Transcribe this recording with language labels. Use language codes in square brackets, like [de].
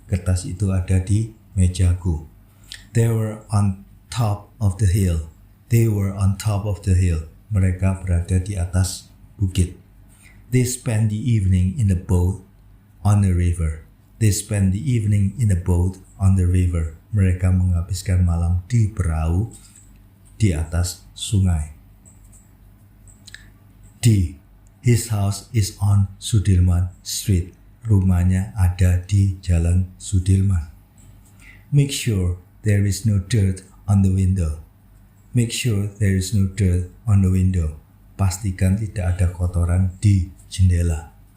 [id] Kertas itu ada di mejaku. [en] They were on top of the hill. They were on top of the hill. [id] Mereka berada di atas bukit. [en] They spent the evening in the boat on the river. They spent the evening in the boat on the river. [id] Mereka menghabiskan malam di perahu di atas sungai. [en] D. His house is on Sudirman Street. [id] Rumahnya ada di Jalan Sudirman. [en] Make sure there is no dirt on the window. Make sure there is no dirt on the window. [id] Pastikan tidak ada kotoran di jendela.